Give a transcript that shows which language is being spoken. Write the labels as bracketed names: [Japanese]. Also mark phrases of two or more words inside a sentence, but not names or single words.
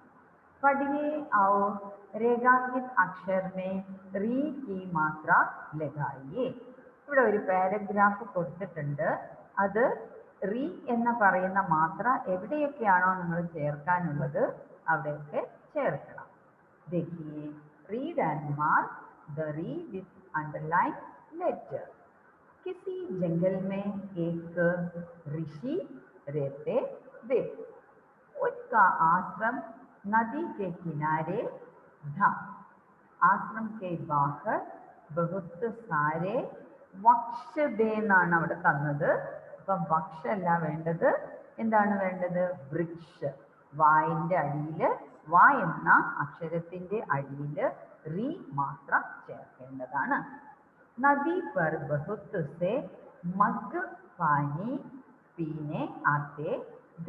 [Hindi] पढ़िए और रेखांकित अक्षर में ऋ की मात्रा लगाइए. [Malayalam] ഇവിടെ ഒരു പാരഗ്രാഫ് കൊടുത്തിട്ടുണ്ട്. അത് റീ എന്ന് പറയുന്ന മാത്ര എവിടെയൊക്കെയാണോ നിങ്ങൾ ചേർക്കാനുള്ളത് അവിടെയൊക്കെ ചേർക്കണം. [Hindi] देखिए, [English] read and mark the re with underline letter. [Hindi] किसी जंगल में एक ऋषि रहते थे. उसका आश्रम नदी के किनारे था. आश्रम के बाहर बहुत सारे वृक्ष थे [Malayalam] എന്നാണ് അവിടെ തന്നത്. അപ്പം വൃക്ഷമല്ല വേണ്ടത്, എന്താണ് വേണ്ടത്? വൃക്ഷ. വായിന്റെ അടിയിൽ, വാ എന്ന അക്ഷരത്തിന്റെ അടിയിൽ റീ മാത്രം ചേർക്കേണ്ടതാണ്. [Hindi] नदी पर बहुत से मग पानी पीने आते दे.